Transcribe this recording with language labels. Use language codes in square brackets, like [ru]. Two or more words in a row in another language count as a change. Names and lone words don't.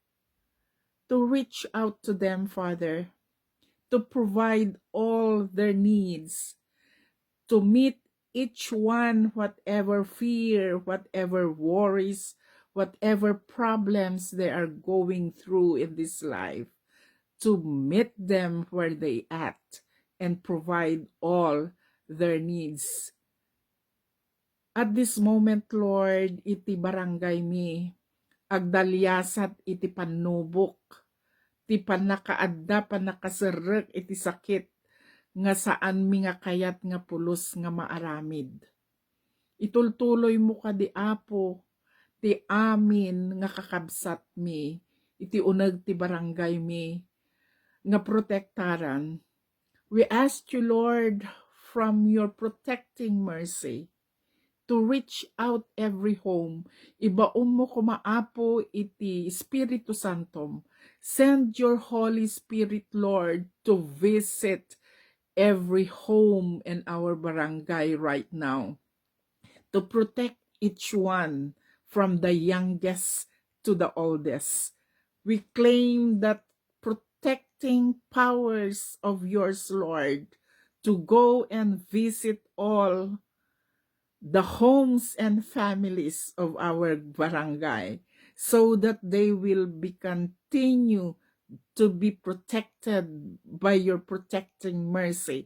[en] to reach out to them, Father, to provide all their needs, to meet each one, whatever fear, whatever worries, whatever problems they are going through in this life, to meet them where they at and provide all their needs. At this moment, Lord, [ilo] iti barangay mi, agdalyasat iti panubok, ti panakaadda panakaserek iti sakit, nga saan mi nga kayat nga pulos nga maaramid. Itultuloy mo ka di Apo, ti amin nga kakabsat mi, iti uneg ti barangay mi, nga protektaran. [en] We ask you, Lord, from your protecting mercy, to reach out every home. [ilo] Ibaon mo kumaapo iti Espiritu Santom. [en] Send your Holy Spirit, Lord, to visit every home in our barangay right now, to protect each one from the youngest to the oldest. We claim that protecting powers of yours, Lord, to go and visit all the homes and families of our barangay so that they will be continue to be protected by your protecting mercy.